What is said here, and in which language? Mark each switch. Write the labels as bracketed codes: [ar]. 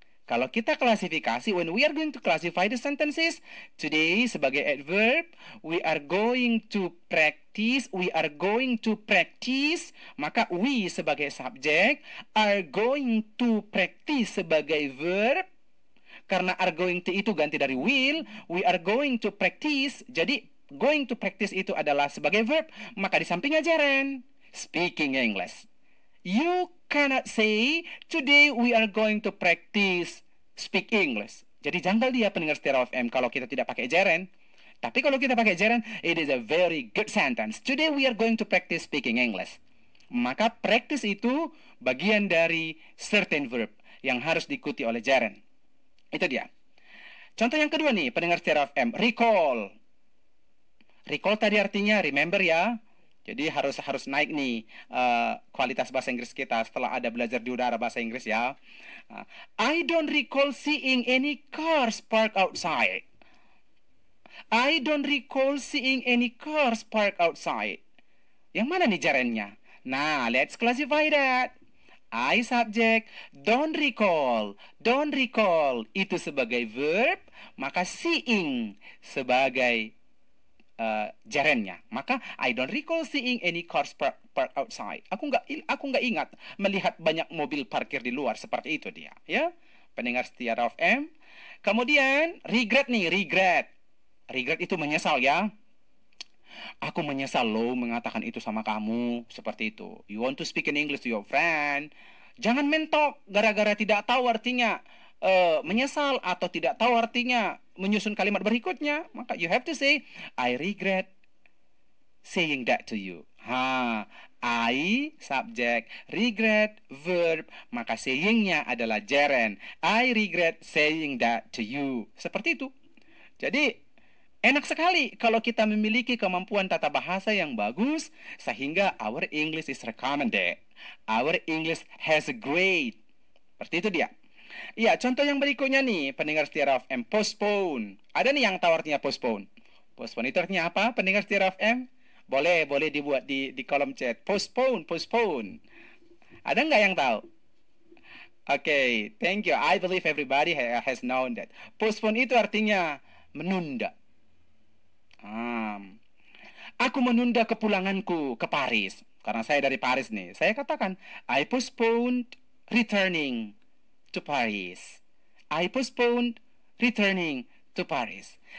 [id] Kalau kita klasifikasi, [en] when we are going to classify the sentences, today sebagai adverb, we are going to practice, maka we sebagai subjek, are going to practice sebagai verb, karena are going to itu ganti dari will, we are going to practice, jadi going to practice itu adalah sebagai verb, [id] maka di sampingnya gerund, [en] speaking English. You cannot say, today we are going to practice speak English. [id] Jadi janggal dia pendengar setia FM kalau kita tidak pakai gerund. Tapi kalau kita pakai gerund, [en] it is a very good sentence. Today we are going to practice speaking English. [id] Maka practice itu bagian dari certain verb yang harus diikuti oleh gerund. Itu dia. Contoh yang kedua nih, pendengar setia FM, recall. Recall tadi artinya remember ya. Jadi harus naik nih kualitas bahasa Inggris kita setelah ada belajar di udara bahasa Inggris ya. [en] I don't recall seeing any cars parked outside. I don't recall seeing any cars parked outside. [id] Yang mana nih gerundnya? Nah, [en] let's classify that. [id] I subject, [en] don't recall [id] itu sebagai verb, maka seeing sebagai gerundnya. Maka [en] I don't recall seeing any cars park outside. [id] Aku nggak ingat melihat banyak mobil parkir di luar. Seperti itu dia, ya. Pendengar setia FM. Kemudian regret nih, regret itu menyesal ya. Aku menyesal loh mengatakan itu sama kamu. Seperti itu. [en] You want to speak in English to your friend. [id] Jangan mentok gara-gara tidak tahu artinya menyesal atau tidak tahu artinya menyusun kalimat berikutnya. Maka [en] you have to say, I regret saying that to you. [id] I subject, regret verb, maka sayingnya adalah gerund. [en] I regret saying that to you. [id] Seperti itu. Jadi enak sekali kalau kita memiliki kemampuan tata bahasa yang bagus sehingga [en] our English is recommended. Our English has a grade. [id] Seperti itu dia. Iya, contoh yang berikutnya nih, pendengar setia FM, postpone. Ada nih yang tahu artinya postpone. Postpone itu artinya apa, pendengar setia FM? Boleh dibuat di kolom chat. Postpone. Ada nggak yang tahu? [en] Okay, thank you. I believe everybody has known that. [id] Postpone itu artinya menunda. Aku menunda kepulanganku ke Paris. Karena saya dari Paris nih. Saya katakan, [en] I postponed returning to Paris. I postponed returning to Paris.